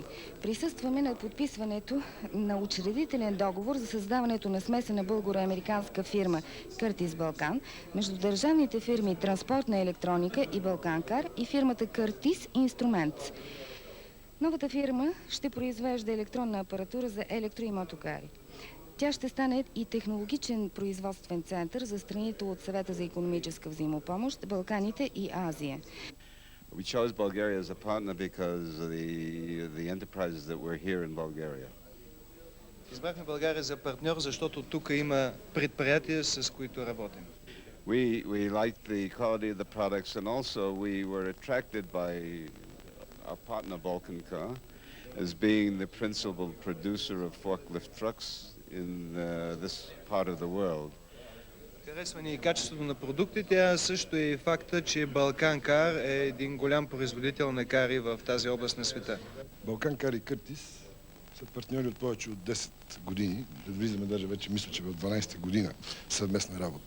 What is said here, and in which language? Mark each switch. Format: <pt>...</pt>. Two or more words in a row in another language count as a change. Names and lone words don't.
<bg>Присъстваме на подписването на учредителен договор за създаването на смесена българо-американска фирма Къртис Балкан между държавните фирми Транспортна електроника и Балканкар и фирмата Къртис Инструментс. Новата фирма ще произвежда електронна апаратура за електро- и мотокари. Тя ще стане и технологичен производствен център за страните от Съвета за икономическа взаимопомощ, Балканите и Азия.</bg> <en>We chose Bulgaria as a partner because of the enterprises that were here in Bulgaria.</en> <bg>Избрахме България за партньор, защото тук има предприятия, с които работим.</bg> <en>We liked the quality of the products, and also we were attracted by our partner Balkancar as being the principal producer of forklift trucks in this part of the world.</en> <bg>Харесва ни и качеството на продуктите, а също и факта, че Балканкар е един голям производител на кари в тази област на света. Балканкар и Къртис са партньори от повече от 10 години. Да влизаме даже вече, мисля, че в 12-та година съвместна работа.</bg>